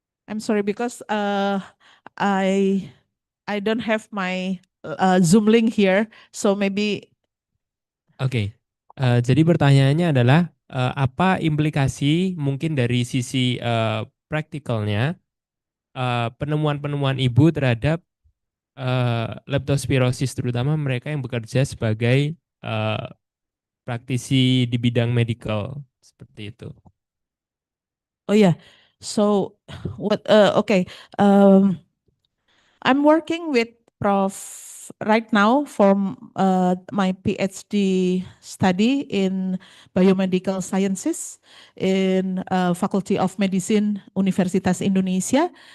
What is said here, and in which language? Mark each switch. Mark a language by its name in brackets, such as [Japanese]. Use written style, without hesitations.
[English] I'm sorry because I don't have my Zoom link here, so maybe. [Indonesian] Oke, jadi pertanyaannya adalah apa implikasi mungkin dari sisi praktikalnya penemuan-penemuan ibu terhadap leptospirosis, terutama mereka yang bekerja sebagai praktisi di bidang medical seperti itu. [English] Oh yeah, so what? Okay, I'm working with Prof right now for my PhD study in biomedical sciences in Faculty of Medicine Universitas Indonesia.